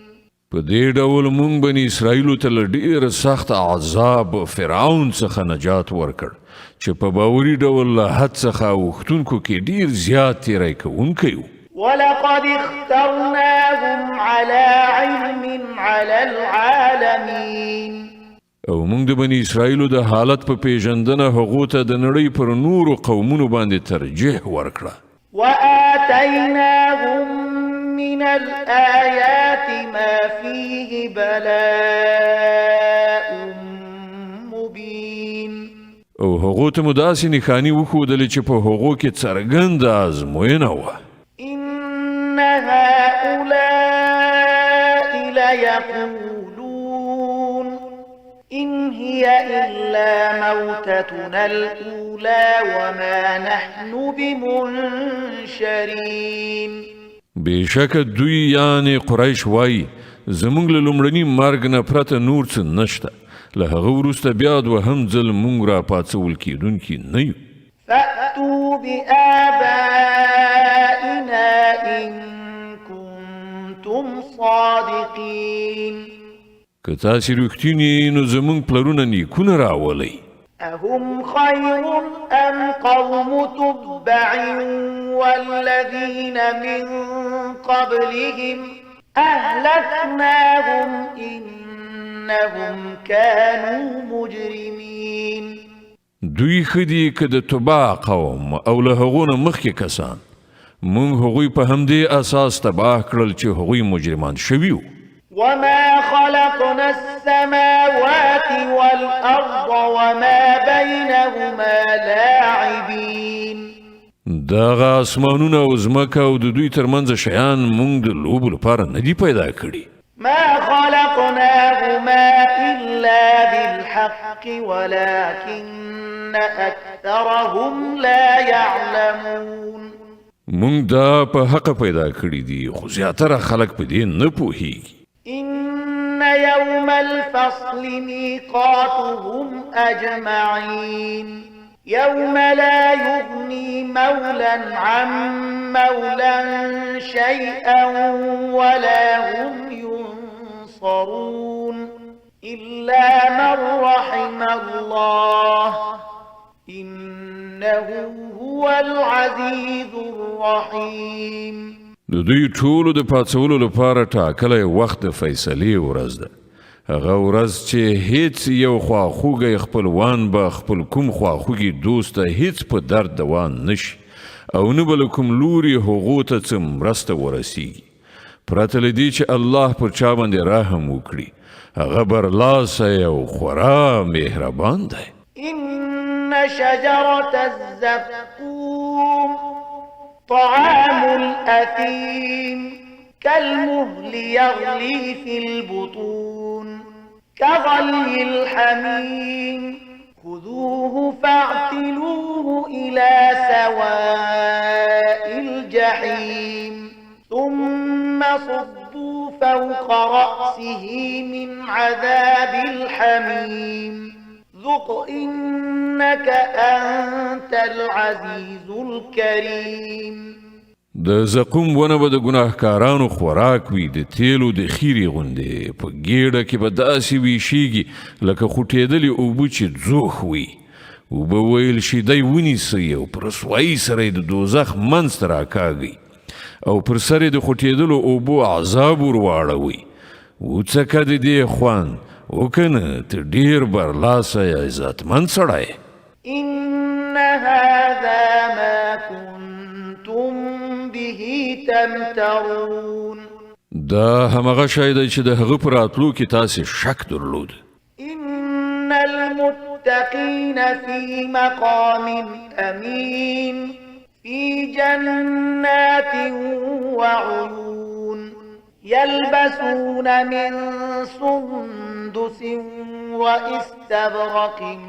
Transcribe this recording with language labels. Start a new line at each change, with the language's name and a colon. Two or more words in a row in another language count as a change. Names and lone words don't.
Pashto: په دې ډول مونږ بني اسرائیلو ته له ډېر سخت عذاب فرعون څخه نجات ورکړ چې په باوري ډول له حد څخه اوښتونکو کې ډېر زیات تیری کوونکی و
Arabic: ولقد اخترناهم على علم على العالمين
Pashto: او مونږ د بني اسرائیلو د حالت په پیژندنه هغو ته د نړۍ پر نورو قومونو باندې ترجیح ورکړه
Arabic: وآتيناهم من الآيات ما فيه بلاء مبين
Pashto: او هغو ته مو داسې نښانې وښودلې چې په هغو کې څرګنده ازموینه وه
Arabic: إن هؤلاء ليقولون إن هي إلا موتتنا الأولى وما نحن بمنشرين
Pashto: بېشکه دوی یعنې قریش وایي زموږ له لومړني مرګ نه پرته نور څه نشته له هغه وروسته بیا دوهم ځل موږ را پاڅول کېدونکي نه یو
Arabic: فأتوا بآبائنا إن كنتم صادقين
Pashto: که تاسې رښتینې نو زموږ پلرونه نیکونه راولئ
Arabic: أهم خير أم قوم تبع والذين من قبلهم أهلكناهم إنهم كانوا مجرمين
Pashto: دوی ښه دي که د تبع قوم او له هغو نه مخکې کسان موږ هغوی په همدې اساس تباه کړل چې هغوی مجرمان شوي وو
Arabic: وما خلقنا السماوات والأرض وما بينهما لاعبين
Pashto: دغه اسمانونه او ځمکه او د دوی ترمنځ شیان موږ د لوبو لپاره نه دي پیدا کړي
Arabic: ما خلقناهما إلا بالحق ولكن أكثرهم لا يعلمون
Pashto: مونږ دا په حق پیدا کړی دي خو زیاتره خلک په دې نه پوهیږي.
Arabic: إن يوم الفصل ميقاتهم أجمعين يوم لا يغني مولا عن مولا شيئا ولا هم ينصرون إلا من رحم الله إنه هو العزيز الرحيم.
Pashto: د دوی ټولو د پاڅولو لپاره ټاکلی وخت د فیصلې ورځ ده. هغه ورځ چې هیڅ یو خواخوږی خپلوان به خپل کوم خواخوږي دوست ته هیڅ په درد دوان نشي او نه به له کوم لوري هغو ته څه مرسته ورسیږي پرته له دې چې الله پر چا باندې رحم وکړي. هغه برلاسی او خورا مهربان دی.
Arabic: إن شجرة الزقوم طعام الأثيم كالمهل يغلي في البطون كغلي الحميم خذوه فاعتلوه إلى سواء الجحيم ثم صبوا فوق رأسه من عذاب الحميم ذق إنك أنت العزيز الكريم.
Pashto: د زقوم ونه به د ګناهکارانو خوراک وي د تیلو د خیرې غوندې په ګېډه کې به داسې ویشیږي لکه خوټېدلې اوبه چې ځوښ وي. اوبه ویل شي دی ونیسئ او په رسوایي سره یې د دوزخ منځ ته راکاږئ او پر سر یې د خوټېدلو اوبو عذاب ور واړوئ. وڅکه د دې خوند وکنه ته ډېر برلاسی عزتمند سړی.
Arabic: إن هذا ما كنتم به تمترون.
Pashto: دا همغه شی دی چې د هغه په راتلو کې تاسې شک درلود.
Arabic: إن المتقين في مقام أمين في جنات وعيون يلبسون من سندس واستبرق